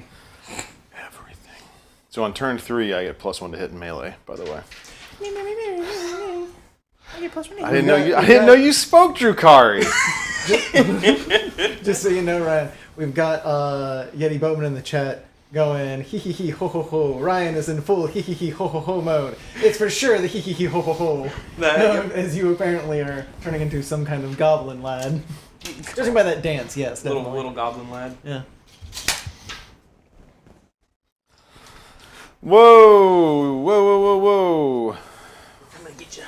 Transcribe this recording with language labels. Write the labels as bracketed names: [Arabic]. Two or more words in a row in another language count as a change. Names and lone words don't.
[English] Everything. So on turn 3, I get +1 to hit in melee, by the way. I didn't know you spoke Drukhari. Just so you know, Ryan, we've got Yeti Boatman in the chat going hee hee hee ho ho ho. Ryan is in full hee hee hee ho ho ho mode. It's for sure the hee hee hee ho ho ho. As you apparently are turning into some kind of goblin lad. Judging by that dance, yes, definitely. Little goblin lad. Yeah. Whoa! Whoa, whoa, whoa, whoa. We're coming to get you.